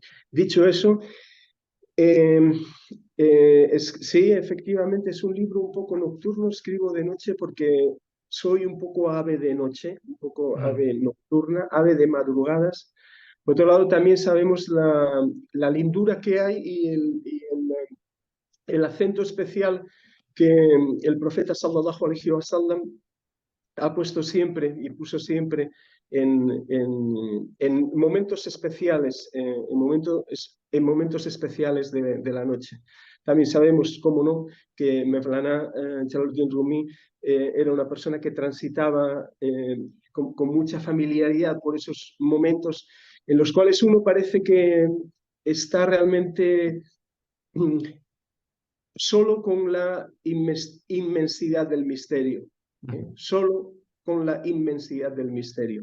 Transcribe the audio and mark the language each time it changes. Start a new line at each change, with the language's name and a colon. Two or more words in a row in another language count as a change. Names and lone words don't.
Spanish: Dicho eso, eh, sí, efectivamente es un libro un poco nocturno, escribo de noche porque soy un poco ave de noche, un poco ave nocturna, ave de madrugadas. Por otro lado, también sabemos la lindura que hay el acento especial que el profeta
Arabic: صلى الله عليه وسلم
Spanish: ha puesto siempre y puso siempre en momentos especiales, en momentos especiales de la noche. También sabemos, cómo no, que Mevlana Jalaluddin Rumi era una persona que transitaba con mucha familiaridad por esos momentos en los cuales uno parece que está realmente solo con la inmensidad del misterio, solo con la inmensidad del misterio.